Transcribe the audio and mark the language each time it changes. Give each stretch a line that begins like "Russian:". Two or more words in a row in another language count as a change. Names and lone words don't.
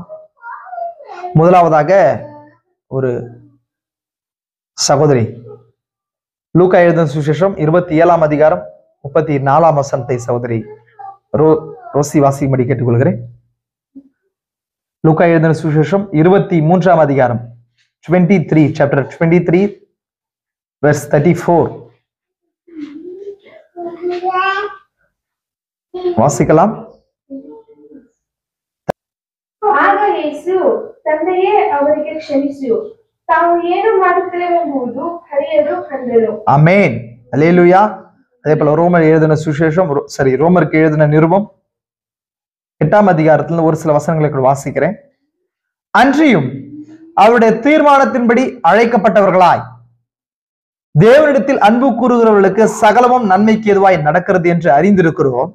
Tamil: முதலாவதாக ஒரு சகோதரி லூக்கா எழுதின சுவிசேஷம் 27ஆம் அதிகாரம் 34ஆம் வசனத்தை சகோதரி ரோசி வாசிக்கும்படி கேட்டுக்கொள்கிறேன். லூக்கா எழுதின சுவிசேஷம் 23ஆம் அதிகாரம் 23
English: chapter 23 verse 34
Tamil: வாசிக்கலாம்.
Kannada: ಆಗ ಯೇಸು ತಂದೆಯೇ ಅವರಿಗೆ ಕ್ಷಮಿಸು, ತಾವು ಏನು ಮಾಡುತ್ತಿರುವೆಂಬುದು ಹರಿಯರು ಕಂಡರು. ಆಮೆನ್.
Tamil: அல்லேலூயா. அதே போல ரோமர் எழுதின சுவிசேஷம் ரோமருக்கு எழுதின நிருபம் 8ஆம் அதிகாரத்துல ஒரு சில வசனங்களை வாசிக்கிறேன். அன்றியும் அவருடைய தீர்மானத்தின்படி அழைக்கப்பட்டவர்களாய் தேவனிடத்தில் அன்பு கூறுகிறவர்களுக்கு சகலமும் நன்மைக்கு எதுவாய் நடக்கிறது என்று அறிந்திருக்கிறோம்.